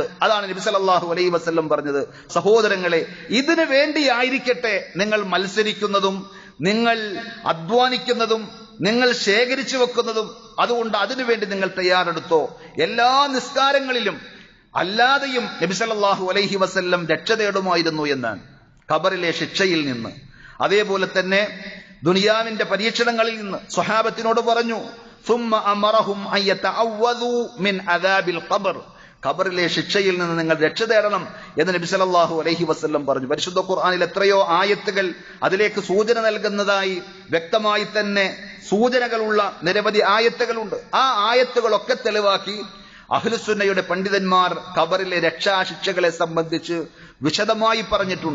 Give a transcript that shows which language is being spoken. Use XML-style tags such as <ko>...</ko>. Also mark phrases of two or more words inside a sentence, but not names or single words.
<ml>അതാണ് നബി</ml> <ar>صلى الله عليه وسلم</ar> <ml>പറഞ്ഞത്. സഹോദരങ്ങളെ, ഇതിനു വേണ്ടിയായിരിക്കട്ടെ നിങ്ങൾ മത്സരിക്കുന്നതും നിങ്ങൾ അധ്വാനിക്കുന്നതും നിങ്ങൾ ശേഖരിച്ചു വെക്കുന്നതും. അതുകൊണ്ട് അതിനുവേണ്ടി നിങ്ങൾ തയ്യാറെടുത്തോ. എല്ലാ നിസ്കാരങ്ങളിലും അല്ലാതെയും നബി</ml> <ar>صلى الله عليه وسلم</ar> <ml>രക്ഷ തേടുമായിരുന്നു എന്നാണ്, ഖബറിലെ ശിക്ഷയിൽ നിന്ന്. അതേപോലെ തന്നെ ദുനിയാവിന്റെ പരീക്ഷണങ്ങളിൽ നിന്ന് സ്വഹാബത്തിനോട് പറഞ്ഞു,</ml> <ar>ثم أمرهم أن يتعوذوا من عذاب القبر,</ar> <ml>ഖബറിലെ ശിക്ഷയിൽ നിന്ന് നിങ്ങൾ രക്ഷ തേടണം എന്ന് നബി</ml> <ar>صلى الله عليه وسلم</ar> <ml>പറഞ്ഞു. പരിശുദ്ധ ഖുർആനിൽ എത്രയോ ആയത്തുകൾ അതിലേക്ക് സൂചന നൽകുന്നതായി വ്യക്തമായി തന്നെ സൂചനകളുള്ള നിരവധി ആയത്തുകളുണ്ട്. ആ ആയത്തുകളൊക്കെ തെളിവാക്കി അഹ്ലുസുന്നയുടെ പണ്ഡിതന്മാർ ഖബറിലെ രക്ഷാശിക്ഷകളെ സംബന്ധിച്ച് വിശദമായി പറഞ്ഞിട്ടുണ്ട്.</ml>